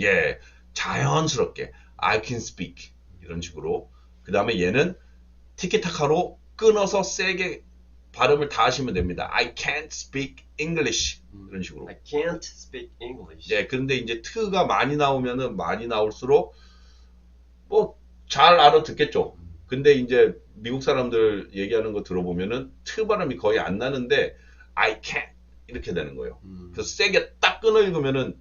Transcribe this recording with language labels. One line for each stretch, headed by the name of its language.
Korean: 예, 자연스럽게
English: I can speak
Korean: 이런 식으로. 그 다음에 얘는 티키타카로 끊어서 세게 발음을 다 하시면 됩니다.
English: I can't speak English
Korean: 이런 식으로.
English: I can't speak English.
Korean: 예, 그런데 이제 트가 많이 나오면은 많이 나올수록 뭐 잘 알아듣겠죠. 근데 이제 미국 사람들 얘기하는 거 들어보면은 트 발음이 거의 안 나는데
English: I can't
Korean: 이렇게 되는 거예요. 그래서 세게 딱 끊어 읽으면은